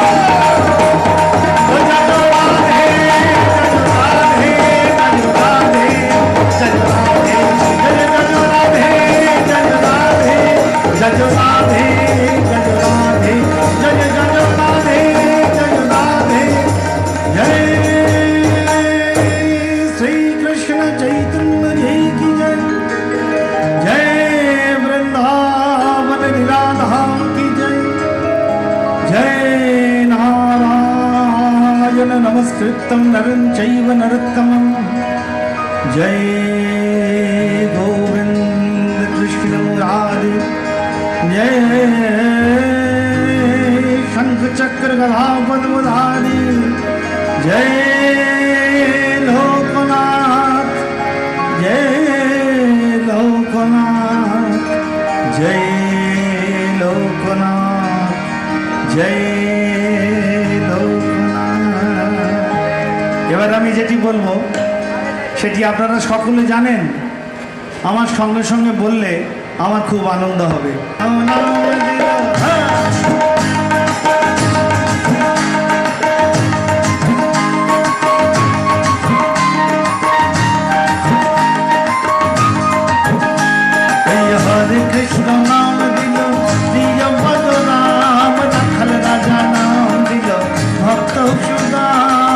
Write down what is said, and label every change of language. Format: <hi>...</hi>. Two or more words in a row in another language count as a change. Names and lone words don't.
<bn>ও জয় রাধে জয় রাধে জয় রাধে জয় রাধে জয় রাধে জয় রাধে জয় রাধে জয় রাধে জয় রাধে জয় রাধে জয় শ্রী কৃষ্ণ চৈতন্য জয় কি জয়।</bn> <hi>जय वृंदावन लीलाधाम की जय।</hi> <sa>जय नारायण नमस्कृतं नरं चैव नरोत्तमं।</sa> <hi>जय गोविंद कृष्ण मुरारी। जय शंख चक्र गदा पद्मधारी। जय लोकनाथ जय लोकनाथ जय लोकनाथ जय लोकनाथ।</hi> <bn>এবার আমি যেটি বলবো সেটি আপনারা সকলে জানেন। আমার সঙ্গে সঙ্গে বললে আমার খুব আনন্দ হবে। নাম দিল হরে কৃষ্ণ নাম দিল প্রিয় পদ রাম, রাখাল রাজা নাম দিল ভক্ত সুদাম।</bn>